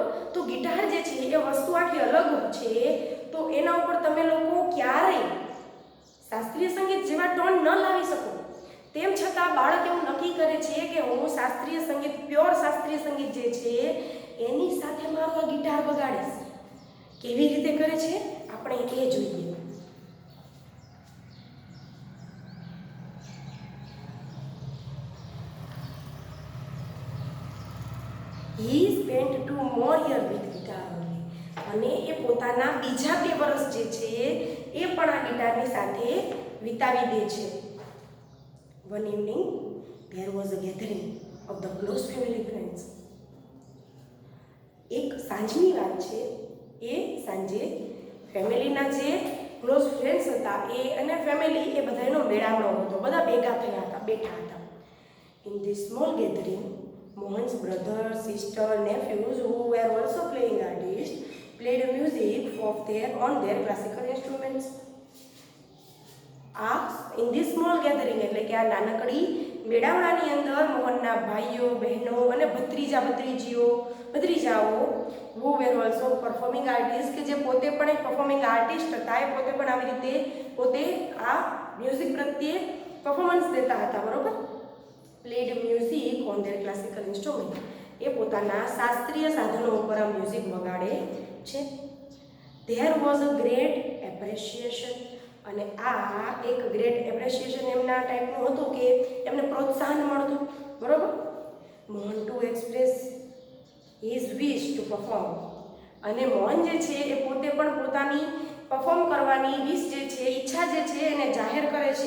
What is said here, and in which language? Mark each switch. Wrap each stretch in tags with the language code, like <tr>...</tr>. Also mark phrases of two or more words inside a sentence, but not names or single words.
<gu>તો ગિટાર જે છે એ વસ્તુ આખી અલગ છે, તો એના ઉપર તમે લોકો ક્યારેય શાસ્ત્રીય સંગીત જેવા ટોન ન લાવી શકો. તેમ છતાં બાળક એવું નક્કી કરે છે કે હું શાસ્ત્રીય સંગીત, પ્યોર શાસ્ત્રીય સંગીત જે છે એની સાથે મારો ગિટાર વગાડીશ. કેવી રીતે કરે છે આપણે એ જોઈએ.</gu> <en>He spent 2 more years with guitar only,</en> <gu>અને એ પોતાના બીજા 2 વર્ષ જે છે એ પણ આ ગિટારની સાથે વિતાવી દે છે.</gu> <en>One evening, there was a gathering of the close family friends.</en> <gu>એક સાંજની વાત છે, એ સાંજે ફેમિલીના જે</gu> <en>close friends</en> <gu>હતા એ અને ફેમિલી એ બધાનો મેળાવડો હતો, બધા ભેગા થયા હતા, બેઠા હતા.</gu> <en>In this small gathering, Mohan's brother, sister, nephews who were also playing artists played music on their classical instruments. In this small gathering</en> <gu>એટલે કે આ નાનકડી મેળાવડાની અંદર મોહનના ભાઈઓ, બહેનો અને ભત્રીજાઓ</gu> <en>who were also performing artists,</en> <gu>કે જે પોતે પણ એક</gu> <en>performing artist</en> <gu>હતા, એ પોતે પણ આવી રીતે પોતે આ મ્યુઝિક પ્રત્યે પરફોર્મન્સ દેતા હતા, બરોબર.</gu> <en>played music on their classical instrument,</en> <gu>એ પોતાના શાસ્ત્રીય સાધનો ઉપર આ મ્યુઝિક વગાડે છે.</gu> <en>There was a great appreciation,</en> <gu>અને આ એક</gu> <en>great appreciation</en> <gu>એમના ટાઈપનું હતું કે એમને પ્રોત્સાહન મળતું, બરાબર. મોહન</gu> <en>to express his wish to perform,</en> <gu>અને મોહન જે છે એ પોતે પણ પોતાની પરફોર્મ કરવાની વિશ જે છે, ઈચ્છા જે છે એને જાહેર કરે છે.</gu>